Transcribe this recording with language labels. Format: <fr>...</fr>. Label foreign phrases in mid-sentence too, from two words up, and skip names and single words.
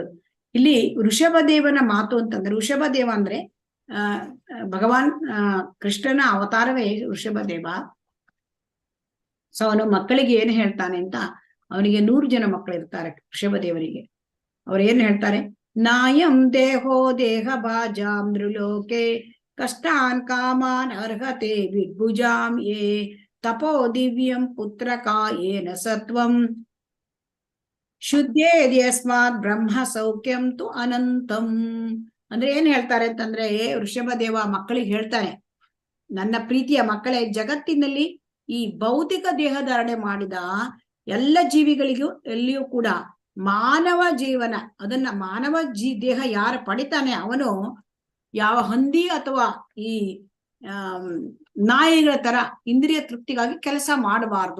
<kn>ಇಲ್ಲಿ ಋಷಭದೇವನ ಮಾತು ಅಂತಂದ್ರೆ, ಋಷಭದೇವ ಅಂದ್ರೆ ಭಗವಾನ್ ಕೃಷ್ಣನ ಅವತಾರವೇ ಋಷಭದೇವ. ಸೊ ಅವನು ಮಕ್ಕಳಿಗೆ ಏನು ಹೇಳ್ತಾನೆ ಅಂತ, ಅವನಿಗೆ 100 ಜನ ಮಕ್ಕಳಿರ್ತಾರೆ ಋಷಭದೇವರಿಗೆ. ಅವ್ರು ಏನ್ ಹೇಳ್ತಾರೆ,</kn> <sa>ನಾಯಂ ದೇಹೋ ದೇಹ ಭಾಜಾಂ ನೃಲೋಕೆ ಕಷ್ಟಾನ್ ಕಾಮಾನ್ ಅರ್ಹತೆ ವಿಭುಜಾಂ ಯೇ ತಪೋ ದಿವ್ಯಂ ಪುತ್ರಕ ಏನ ಸತ್ವಂ ಶುದ್ಧೇದ್ಯಸ್ಮಾತ್ ಬ್ರಹ್ಮ ಸೌಖ್ಯಂ ತು ಅನಂತಂ.</sa> <kn>ಅಂದ್ರೆ ಏನ್ ಹೇಳ್ತಾರೆ ಅಂತಂದ್ರೆ, ಋಷಭದೇವ ಮಕ್ಕಳಿಗೆ ಹೇಳ್ತಾನೆ, ನನ್ನ ಪ್ರೀತಿಯ ಮಕ್ಕಳೇ, ಜಗತ್ತಿನಲ್ಲಿ ಈ ಭೌತಿಕ ದೇಹಧಾರಣೆ ಮಾಡಿದ ಎಲ್ಲ ಜೀವಿಗಳಿಗೂ ಎಲ್ಲಿಯೂ ಕೂಡ ಮಾನವ ಜೀವನ, ಅದನ್ನ ಮಾನವ ದೇಹ ಯಾರು ಪಡಿತಾನೆ ಅವನು ಯಾವ ಹಂದಿ ಅಥವಾ ಈ ನಾಯಿಗಳ ತರ ಇಂದ್ರಿಯ ತೃಪ್ತಿಗಾಗಿ ಕೆಲಸ ಮಾಡಬಾರ್ದು.</kn>